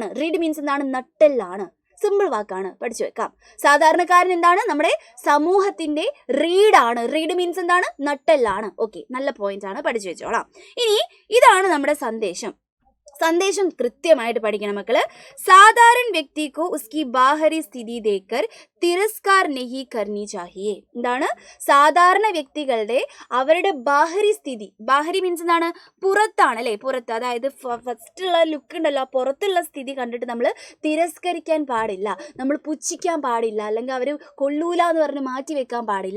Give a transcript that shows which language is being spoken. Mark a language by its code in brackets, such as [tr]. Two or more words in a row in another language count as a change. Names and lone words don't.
[ml] റീഡ് മീൻസ് എന്താണ്, നട്ടെല്ലാണ്. സിമ്പിൾ വാക്കാണ്, പഠിച്ചു വെക്കാം. സാധാരണക്കാരൻ എന്താണ്, നമ്മുടെ സമൂഹത്തിന്റെ റീഡാണ്. റീഡ് മീൻസ് എന്താണ്, നട്ടെല്ലാണ്. ഓക്കെ, നല്ല പോയിന്റ് ആണ്, പഠിച്ചു വെച്ചോളാം. ഇനി ഇതാണ് നമ്മുടെ സന്ദേശം. സന്ദേശം കൃത്യമായിട്ട് പഠിക്കണം മക്കള്. [hi] साधारण व्यक्ति को उसकी बाहरी स्थिति देखकर तिरस्कार नहीं करनी चाहिए. എന്താണ്? [ml] സാധാരണ വ്യക്തികളുടെ അവരുടെ [hi] बाहरी स्थिति, [ml] ബാഹരി മീൻസ് എന്താണ്? പുറത്താണ് അല്ലെ, പുറത്ത്. അതായത് ഫസ്റ്റുള്ള ലുക്ക് ഉണ്ടല്ലോ, പുറത്തുള്ള സ്ഥിതി കണ്ടിട്ട് നമ്മൾ തിരസ്കരിക്കാൻ പാടില്ല, നമ്മൾ പുച്ഛിക്കാൻ പാടില്ല, അല്ലെങ്കിൽ അവർ കൊള്ളൂല എന്ന് പറഞ്ഞ് മാറ്റി വെക്കാൻ പാടില്ല.